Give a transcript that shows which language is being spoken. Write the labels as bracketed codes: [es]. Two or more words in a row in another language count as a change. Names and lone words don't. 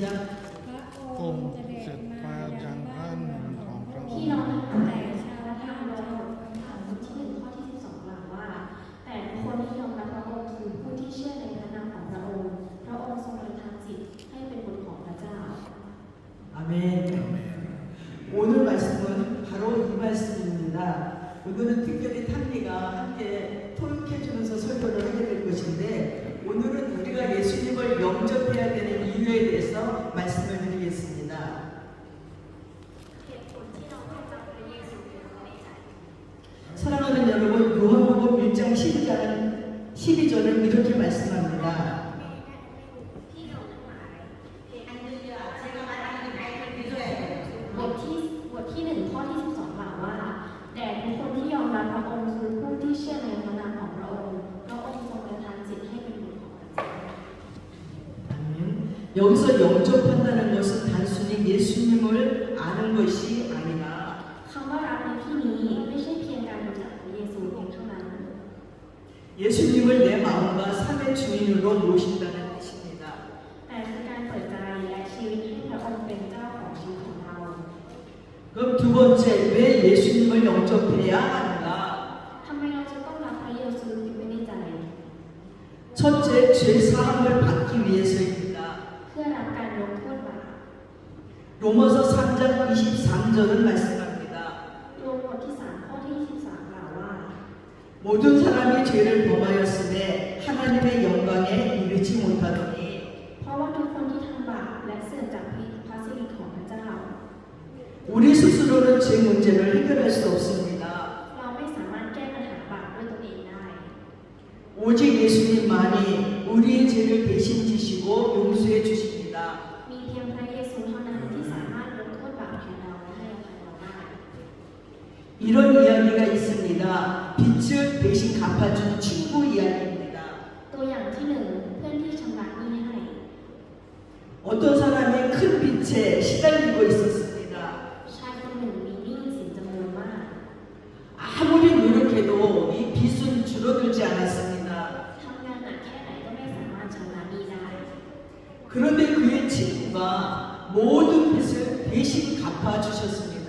[th] พระองค์เสด็จมายังบ้านเมืองของพระอง พี่ ค์ น้องทั้งหลายชาวบ้านชาวคำถามที่หนึ่งข้อที่12กล่าวว่าแต่คนที่ยอมรับพระองค์คือผู้ที่เชื่อในพระนามของพระองค์พระองค์ทรงประทานจิตให้เป็นบุตรของพระเจ้า [ko] 아멘. 오늘 말씀은 바로 이 말씀입니다. 오늘은 특별히 탐리가 함께 토익해주면서 설교를 하게 될 것인데 오늘은 우리가 예수님을 영접해야 되는 이유에 대해서 말씀을 드리겠습니다. 사랑하는 여러분, 요한복음 1장 12절은 이렇게 말씀합니다. [th] บทที่1ข้อที่12กล่าวว่าแต่ทุกคนที่ยอมรับพระองค์คือผู้ที่เชื่อในพระนามของพระองค์พระองค์ทรงประทานจิตให้เป็นบุตรของพระเจ้า [ko] 여기서 영접한다는 것은 단순히 예수님을 아는 것이 아니라 [th] คำว่ารับในที่นี้ไม่ใช่เพียงการรู้จักพระเยซูเพียงเท่านั้น [ko] 예수님을 내 마음과 삶의 주인으로 모신다는 뜻입니다. [th] แต่คือการเปิดใจและชีวิตให้พระองค์เป็นเจ้าของชีวิตของเรา [ko] 그럼 두 번째, 왜 예수님을 영접해야 하는가? [th] ทำไมเราจะต้องรับพระเยซูไว้ในใจ [ko] 첫째, 죄 사함을 받기 위해서입니다. [th] เพื่อรับการยกโทษบาป [ko] 로마서 3장 23절은 말씀합니다. [th] โรมบทที่3ข้อที่23กล่าวว่า [ko] 모든 사람이 죄를 범하였으되 하나님의 영광에 이르지 못하더니 [th] เพราะว่าทุกคนที่ทำบาปและเสื่อมจากพระสิริของพระเจ้า [ko] 우리 스스로는 죄 문제를 해결할 수 없습니다. [th] เราไม่สามารถแก้ปัญหาบาปด้วยตัวเองได้ [ko] 오직 예수님만이 우리의 죄를 대신 지시고 용서해 주십니다. [th] มีเพียงพระเยซูเท่านั้นที่สามารถยกโทษบาปแทนเราและให้อภัยเราได้ [ko] 이런 이야기가 있습니다. 빚을 대신 갚아준 친구 이야기입니다. [th] ตัวอย่างที่หนึ่งเพื่อนที่ชำระหนี้ให้ [ko] 어떤 사람이 큰 빚에 시달리고 있었습니다. [th] ชายคนหนึ่งมีหนี้สินจำนวนมาก [ko] 아무리 노력해도 이 빚은 줄어들지 않았습니다. [th] ทำงานหนักแค่ไหนก็ไม่สามารถชำระหนี้ได้ [ko] 그런데 그의 친구가 모든 빚을 대신 갚아주셨습니다.